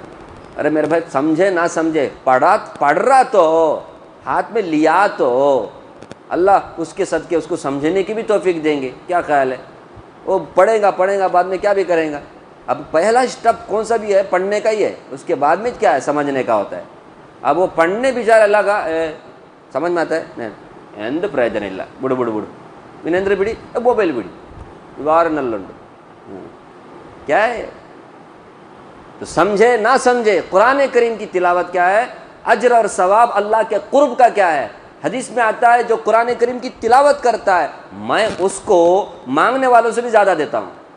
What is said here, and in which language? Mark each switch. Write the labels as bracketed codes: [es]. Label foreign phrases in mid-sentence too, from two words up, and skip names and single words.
[ur] ارے میرے بھائی سمجھے نہ سمجھے، پڑھ رہا تو ہاتھ میں لیا تو اللہ اس کے صدقے اس کو سمجھنے کی بھی توفیق دیں گے۔ کیا خیال ہے؟ وہ پڑھے گا بعد میں کیا بھی کریں گا۔ اب پہلا اسٹیپ کون سا بھی ہے؟ پڑھنے کا ہی ہے، اس کے بعد میں کیا ہے؟ سمجھنے کا ہوتا ہے۔ اب وہ پڑھنے بیچارہ لگا، سمجھ میں آتا ہے نہیں پریجن [kn] ಇಲ್ಲ ಬಿಡು ಬಿಡು ಬಿಡು ವಿನೇಂದ್ರ ಬಿಡಿ ಮೊಬೈಲ್ ಬಿಡಿ ವಾರನಲ್ಲುಂಟು [ur] کیا ہے؟ تو سمجھے نہ سمجھے، قرآن کریم کی تلاوت کیا ہے؟ اجر اور ثواب اللہ کے قرب کا کیا ہے؟ حدیث میں آتا ہے جو قرآن کریم کی تلاوت کرتا ہے میں اس کو مانگنے والوں سے بھی زیادہ دیتا ہوں۔